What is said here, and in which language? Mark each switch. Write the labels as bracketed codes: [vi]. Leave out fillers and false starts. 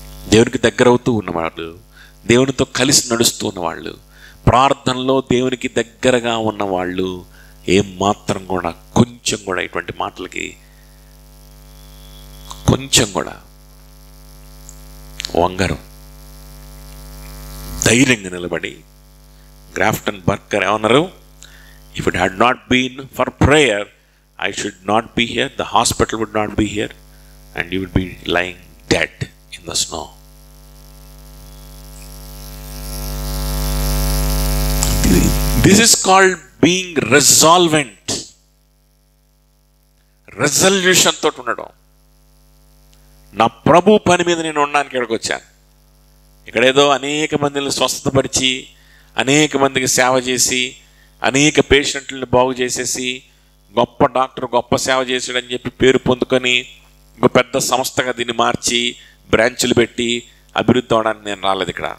[te] దేవునికి దగ్గర అవుతూ ఉన్నవాళ్ళు, దేవునితో కలిసి నడుస్తూ ఉన్నవాళ్ళు, ప్రార్థనలో దేవునికి దగ్గరగా ఉన్నవాళ్ళు ఏమాత్రం కూడా కొంచెం కూడా ఇటువంటి మాటలకి కొంచెం కూడా వంగరు. ధైర్యంగా నిలబడి గ్రాఫ్టన్ బర్కర్ ఏమన్నారు? [en] If it had not been for prayer I should not be here, the hospital would not be here, and you would be lying dead in the snow. This is called being resolvent. [te] Resolution తోటి ఉండడం. నా ప్రభు పని మీద నేను ఉండడానికి ఇక్కడికి వచ్చాను. ఇక్కడేదో అనేక మందిని స్వస్థపరిచి, అనేక మందికి సేవ చేసి, అనేక పేషెంట్లను బాగు చేసేసి, గొప్ప డాక్టర్ గొప్ప సేవ చేసాడని చెప్పి పేరు పొందుకొని ఒక పెద్ద సంస్థగా దీన్ని మార్చి బ్రాంచులు పెట్టి అభివృద్ధి అవడానికి నేను రాలేదు.